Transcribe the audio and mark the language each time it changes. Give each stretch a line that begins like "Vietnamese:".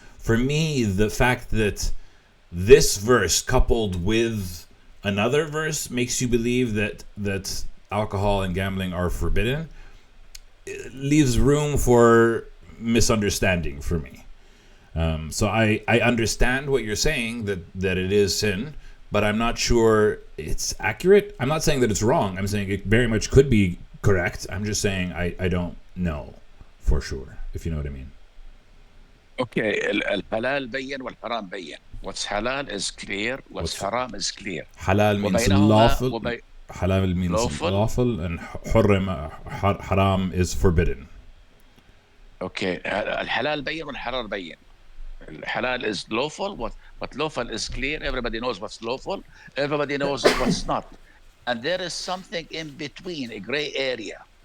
English: For me, the fact that this verse coupled with another verse makes you believe that alcohol and gambling are forbidden, it leaves room for misunderstanding for me. So I understand what you're saying, that it is sin, but I'm not sure it's accurate. I'm not saying that it's wrong. I'm saying it very much could be Correct. I'm just saying I don't know for sure, if you know what I mean.
Arabic: Okay, الحلال بين والحرام بين.
English: What's halal is clear, what's haram is clear. Halal means
Arabic: وبينهما
English: lawful. Halal means lawful, and haram is forbidden.
Arabic: Okay, الحلال بين والحرام بين.
English: Halal is lawful. What lawful is clear. Everybody knows what's lawful. Everybody knows what's not. And there is something in between, a gray area.